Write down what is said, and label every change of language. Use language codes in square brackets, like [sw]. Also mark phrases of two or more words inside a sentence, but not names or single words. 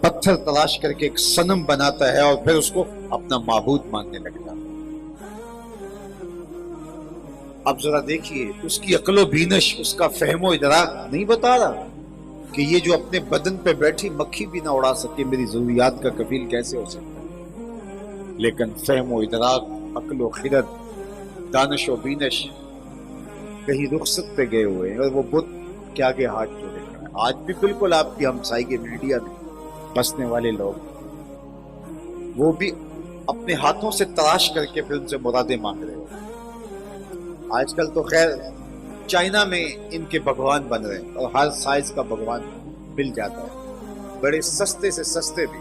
[ur] پتھر تلاش کر کے ایک صنم بناتا ہے اور پھر اس کو اپنا معبود ماننے لگ جاتا ہے۔ اب ذرا دیکھیے، اس کی عقل و بینش، اس کا فہم و ادراک نہیں بتا رہا کہ یہ جو اپنے بدن پہ بیٹھی مکھی بھی نہ اڑا سکے، میری ضروریات کا کفیل کیسے ہو سکتا ہے؟ لیکن فہم و ادراک، عقل و خرد، دانش و بینش کہیں رخصت پہ گئے ہوئے ہیں، اور وہ بت کے آگے ہاتھ جوڑے کھڑے ہیں۔ آج بھی بالکل آپ کی ہمسائی کے میڈیا میں بسنے والے لوگ، وہ بھی اپنے ہاتھوں سے تلاش کر کے پھر ان سے مرادیں مانگ رہے ہو۔ آج کل تو خیر چائنا میں ان کے بھگوان بن رہے ہیں، اور ہر سائز کا بھگوان مل جاتا ہے، بڑے سستے سے سستے بھی۔